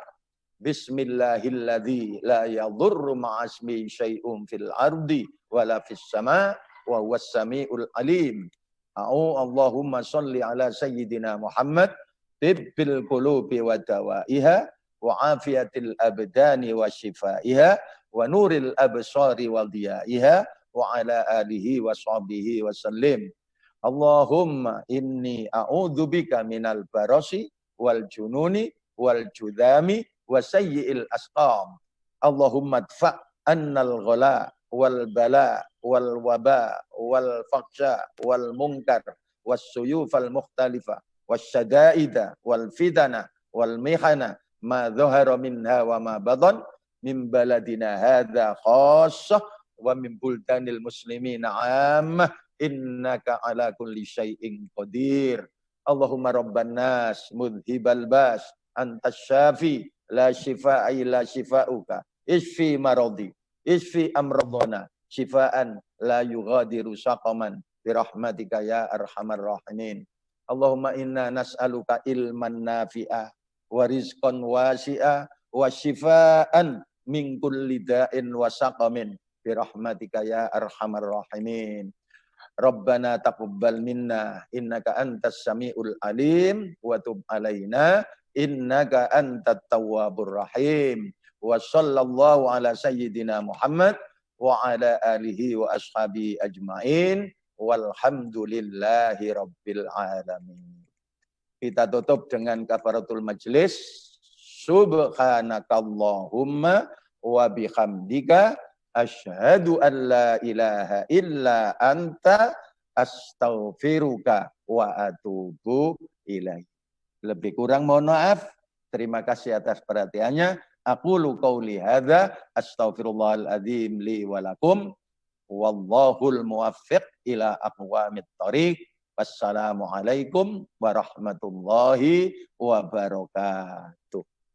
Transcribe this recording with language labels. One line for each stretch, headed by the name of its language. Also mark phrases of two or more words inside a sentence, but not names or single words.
Arabic: بسم الله الذي لا يضر مع اسمه شيء في الأرض ولا في السماء وهو السميع العليم. اللهم صل على سيدنا محمد طب القلوب ودوائها وعافية الأبدان وشفائها ونور الأبصار وضيائها وعلى آله وصحبه وسلم. اللهم إني أعوذ بك من البرص والجنون والجذام وسيئ الأسقام. اللهم ادفع عنا الغلاء والبلاء والوباء والفحشاء والمنكر والسيوف المختلفة والشدائد والفتن والمحن ما ظهر منها وما بطن من بلدنا هذا خاصة ومن بلدان المسلمين عامة إنك على كل شيء قدير. اللهم رب الناس مذهب البأس أنت الشافي لا شفاء إلا شفاؤك اشف مرضي اشف أمراضنا شفاء لا يغادر سقما برحمتك يا أرحم الراحمين. اللهم إنا نسألك علما نافعا ورزقا واسعا وشفاء من كل داء وسقم برحمتك يا أرحم الراحمين. ربنا تقبل منا إنك أنت السميع العليم وتب علينا إنك أنت التواب الرحيم. وصلى الله على سيدنا محمد وعلى آله وأصحابه أجمعين والحمد لله رب العالمين.
Indonesian: Kita tutup dengan
Arabic: كفارة المجلس. سبحانك اللهم وبحمدك أشهد أن لا إله إلا أنت أستغفرك وأتوب إليه.
Indonesian: Lebih kurang mohon maaf. Terima kasih atas perhatiannya.
Arabic: أقول قولي هذا أستغفر الله العظيم لي ولكم والله الموفق إلى أقوم الطريق. والسلام عليكم ورحمة الله وبركاته.